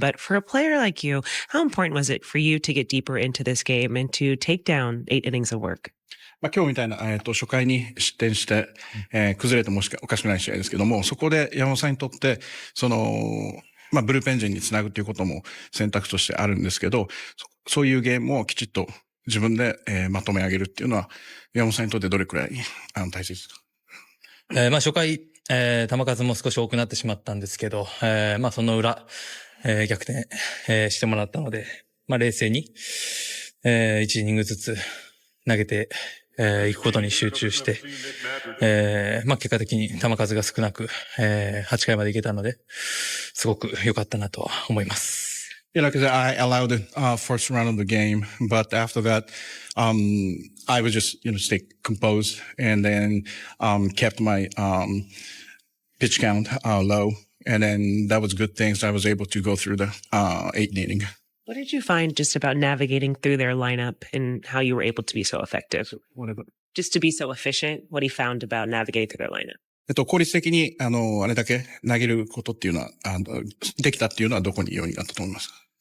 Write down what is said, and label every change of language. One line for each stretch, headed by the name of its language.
English: But for a player like you, how important was it for you to get deeper into this game and to take down 8 innings of work?
Japanese: 今日みたいな、初回に失点して、崩れてもおかしくない試合ですけども、そこで山本さんにとって、ブルペン陣につなぐということも選択としてあるんですけど、そういうゲームをきちっと自分で、まとめ上げるっていうのは、山本さんにとってどれくらい大切ですか？初回、球数も少し多くなってしまったんですけど、その裏、逆転、してもらったので、冷静に、1イニングずつ投げて、いくことに集中して、結果的に球数が少なく、8回までいけたので、すごく良かったなとは思います。
English: Yeah, like I said, I allowed the first round of the game, but after that, I was just, stay composed and then, kept my, pitch count, low. And then that was good things. I was able to go through the, 8th inning. What did you find just about navigating through their lineup and how you were able to be so effective? Just to be so efficient, what he found about navigating through their lineup?
Japanese: 効率的に、あれだけ投げることっていうのは、できたっていうのはどこに要因があったと思いますか？